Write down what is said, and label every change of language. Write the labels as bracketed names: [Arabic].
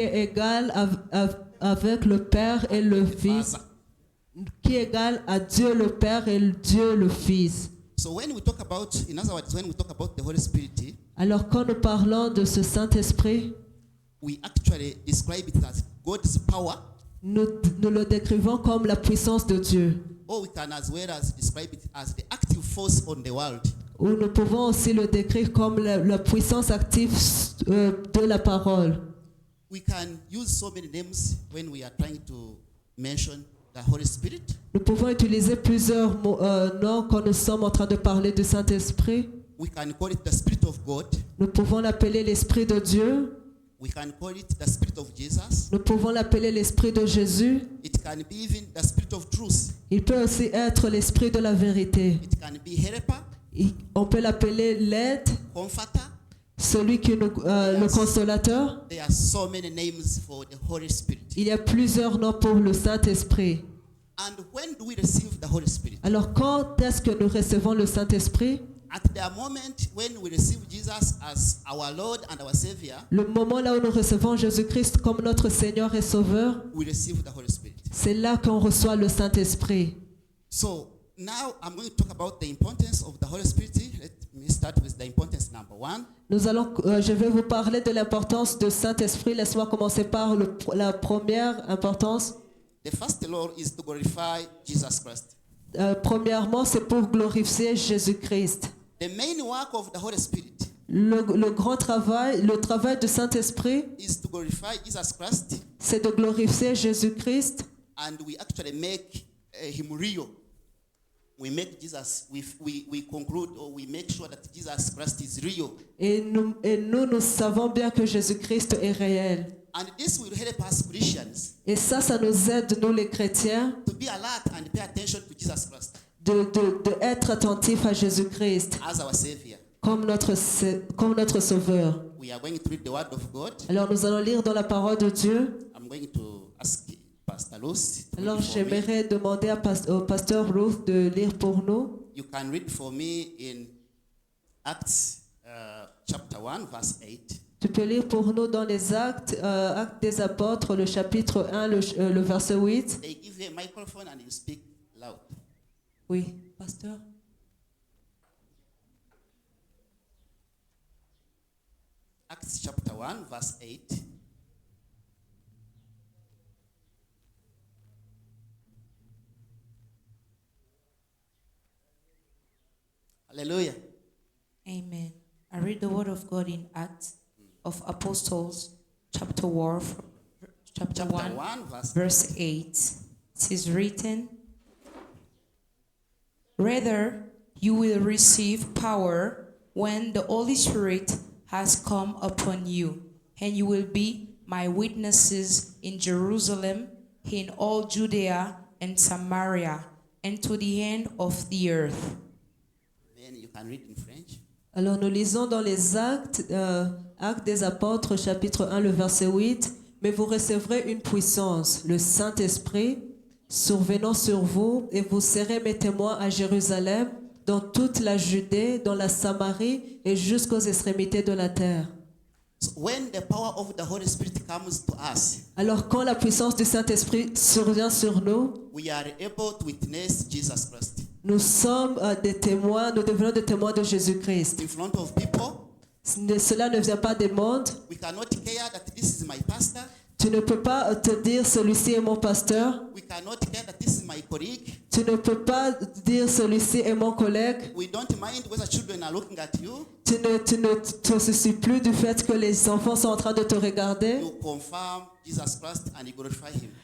[French] est égal avec le Père et le Fils, qui est égal à Dieu le Père et Dieu le Fils. [English] So when we talk about, in other words, when we talk about the Holy Spirit, [French] Alors quand nous parlons de ce Saint-Esprit, [English] we actually describe it as God's power, [French] nous le décrivons comme la puissance de Dieu. [English] or we can as well as describe it as the active force on the world. [French] Ou nous pouvons aussi le décrire comme la puissance active de la parole. [English] We can use so many names when we are trying to mention the Holy Spirit. [French] Nous pouvons utiliser plusieurs noms quand nous sommes en train de parler du Saint-Esprit. [English] We can call it the Spirit of God. [French] Nous pouvons l'appeler l'Esprit de Dieu. [English] We can call it the Spirit of Jesus. [French] Nous pouvons l'appeler l'Esprit de Jésus. [English] It can be even the Spirit of truth. [French] Il peut aussi être l'Esprit de la vérité. [English] It can be helper, [French] On peut l'appeler l'aide, [English] comforter. [French] celui qui nous, le consolateur. [English] There are so many names for the Holy Spirit. [French] Il y a plusieurs noms pour le Saint-Esprit. [English] And when do we receive the Holy Spirit? [French] Alors quand est-ce que nous recevons le Saint-Esprit? [English] At the moment when we receive Jesus as our Lord and our Savior, [French] Le moment là où nous recevons Jésus-Christ comme notre Seigneur et Sauveur, [English] we receive the Holy Spirit. [French] c'est là qu'on reçoit le Saint-Esprit. [English] So now I'm going to talk about the importance of the Holy Spirit. Let me start with the importance number one. [French] Je vais vous parler de l'importance du Saint-Esprit. Laisse-moi commencer par la première importance. [English] The first law is to glorify Jesus Christ. [French] Premièrement, c'est pour glorifier Jésus-Christ. [English] The main work of the Holy Spirit [French] Le grand travail, le travail du Saint-Esprit, [English] is to glorify Jesus Christ, [French] c'est de glorifier Jésus-Christ. [English] and we actually make him real. We make Jesus, we conclude or we make sure that Jesus Christ is real. [French] Et nous savons bien que Jésus-Christ est réel. [English] And this will help us Christians [French] Et ça nous aide, nous les chrétiens, [English] to be alert and pay attention to Jesus Christ [French] de être attentifs à Jésus-Christ [English] as our Savior. [French] comme notre Sauveur. [English] We are going to read the Word of God. [French] Alors nous allons lire dans la parole de Dieu. [English] I'm going to ask Pastor Lucy to [French] Alors [English] read for me. [French] j'aimerais demander au pasteur Ruth de lire pour nous. [English] You can read for me in Acts chapter 1, verse 8. [French] Tu peux lire pour nous dans les Actes des Apôtres, le chapitre 1, le verset 8. [English] They give you a microphone and you speak loud. [French] Oui, pasteur. [English] Acts chapter 1, verse 8. Hallelujah. Amen. I read the word of God in Acts of Apostles, chapter 1, Chapter 1, verse 8. It is written, "Rather, you will receive power when the Holy Spirit has come upon you, and you will be my witnesses in Jerusalem, in all Judea and Samaria, and to the end of the earth." Then you can read in French. [French] Alors nous lisons dans les Actes des Apôtres, chapitre 1, le verset 8. Mais vous recevrez une puissance, le Saint-Esprit, survenant sur vous, et vous serez mes témoins à Jérusalem, dans toute la Judée, dans la Samarie et jusqu'aux extrémités de la terre. [English] So when the power of the Holy Spirit comes to us, [French] Alors quand la puissance du Saint-Esprit survient sur nous, [English] we are able to witness Jesus Christ [French] nous sommes des témoins, nous devenons des témoins de Jésus-Christ. [English] in front of people. [French] Cela ne vient pas des mondes. [English] We cannot care that this is my pastor. [French] Tu ne peux pas te dire celui-ci est mon pasteur. [English] We cannot care that this is my colleague. [French] Tu ne peux pas dire celui-ci est mon collègue. [English] We don't mind whether children are looking at you. [French] Tu ne te soucies plus du fait que les enfants sont en train de te regarder, [English] You confirm Jesus Christ and you glorify him.